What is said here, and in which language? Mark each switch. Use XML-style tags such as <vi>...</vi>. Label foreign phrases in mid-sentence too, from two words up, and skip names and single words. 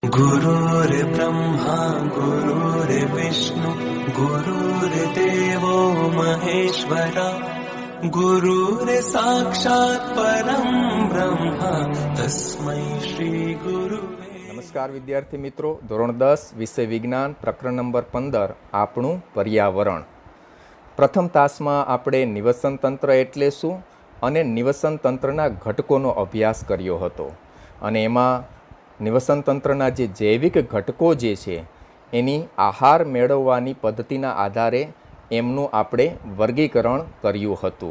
<sa>गुरुर्ब्रह्मा गुरुर्विष्णु गुरुर्देवो महेश्वरा गुरुर्साक्षात् परं ब्रह्म तस्मै श्री गुरुवे।</sa> <gu>નમસ્કાર વિદ્યાર્થી મિત્રો, ધોરણ 10 વિષય વિજ્ઞાન પ્રકરણ નંબર 15 આપણું પર્યાવરણ. પ્રથમ તાસમાં આપણે નિવસન તંત્ર એટલે શું અને નિવસન તંત્રના ઘટકોનો અભ્યાસ કર્યો હતો અને એમાં નિવસન તંત્રના જે જૈવિક ઘટકો જે છે એની આહાર મેળવવાની પદ્ધતિના આધારે એમનું આપણે વર્ગીકરણ કર્યું હતું.</gu>